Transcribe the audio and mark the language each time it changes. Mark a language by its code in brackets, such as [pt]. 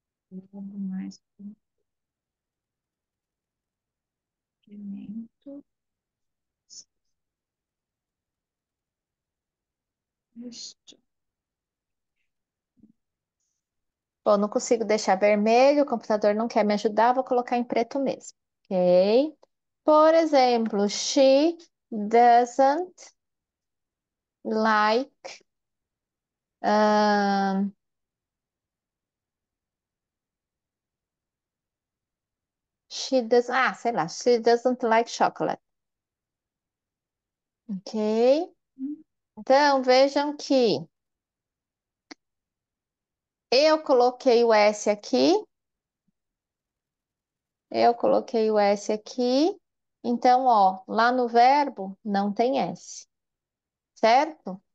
[pt] Mais complemento. Este. Bom, não consigo deixar vermelho, o computador não quer me ajudar, vou colocar em preto mesmo. Ok? Por exemplo, she doesn't like um, sei lá, [en] she doesn't like chocolate. [pt] Ok? Então, vejam que eu coloquei o S aqui, eu coloquei o S aqui. Então, ó, lá no verbo não tem S, certo?